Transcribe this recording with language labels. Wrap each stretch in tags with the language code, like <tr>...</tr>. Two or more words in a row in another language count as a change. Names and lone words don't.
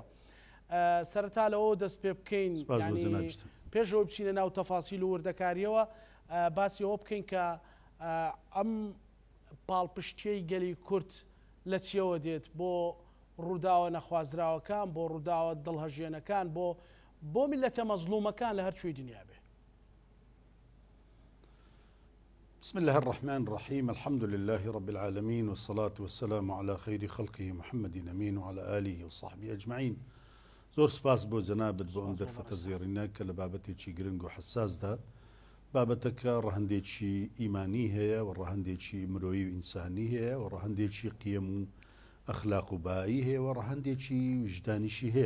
<ckb>سەرەتا لەوە دەست پێ بکەین پێشەوە بچینە ناو تەفاسیل و وردەکاریەوە باسی ئەوە بکەین کە ئەم پاڵپشتیەی گەلی کورد لە چیەوە دێت بۆ ڕووداوە نەخوازراوەکان، بۆ ڕووداوە دڵهەژێنەکان، بۆ میلەتە مەزلومەکان لە هەرچووی دنیا بێ.</ckb> <ar>بسم الله الرحمن الرحيم الحمد لله رب العالمين والصلاة والسلام على خير خلقه محمد أمين وعلى آله وصحبه أجمعين.</ar> <ckb>زۆر سپاس بۆ جەنابەت بۆ ئەم دەرفەتە زێڕینە کە لە بابەتێکی گرنگ و حساسدا بابەتەکە ڕەهەندێکی ئیمانی هەیە و ڕەهەندێکی مرۆیی و ئینسانی هەیە و ڕەهەندێکی قیەم و ئەخلاق و بایی هەیە و ڕەهەندێکی وجدانیشی هەیە.</ckb>